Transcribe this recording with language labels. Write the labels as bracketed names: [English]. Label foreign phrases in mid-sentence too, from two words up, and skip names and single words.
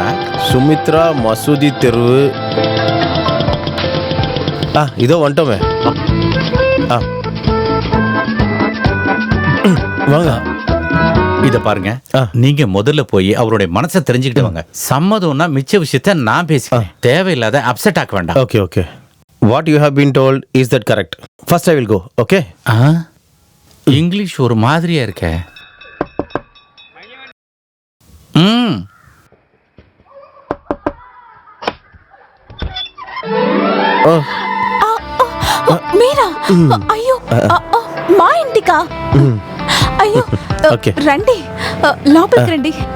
[Tamil] சுமித்ரா மசூதி தெருவு. இதோ வந்துட்டோமே. வாங்க. இத பாருங்க, நீங்க முதல்ல போய் அவருடைய மனசை தெரிஞ்சுக்கிட்டு வாங்க. சம்மதம்னா மிச்ச விஷயத்த நான் பேசிக்கிறேன். தேவையில்லாத அப்செட் ஆக்க வேண்டாம். [English] okay okay. What you have been told is that correct? First I will go. ஓகே. [Tamil] இங்கிலீஷ் ஒரு மாதிரியா இருக்க. [Telugu] మీరా? అయ్యో, మా ఇంటికా? అయ్యో, రండి, లోపలికి రండి.